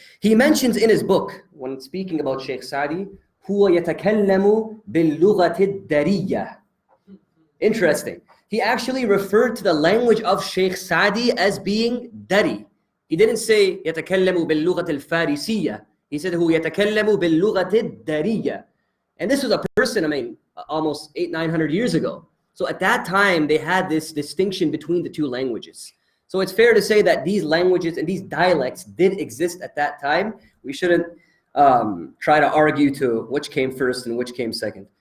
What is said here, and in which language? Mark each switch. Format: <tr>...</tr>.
<en>He mentions in his book, when speaking about Sheikh Sadi,</en> <ar>هو يتكلم باللغة الدرية.</ar> <en>Interesting. He actually referred to the language of Sheikh Sadi as being Dari. He didn't say</en> <ar>يتكلم باللغة الفارسية.</ar> <en>He said</en> <ar>هو يتكلم باللغة الدرية.</ar> <en>And this was a person, almost 800-900 years ago. So at that time, they had this distinction between the two languages. So it's fair to say that these languages and these dialects did exist at that time. We shouldn't try to argue to which came first and which came second.</en>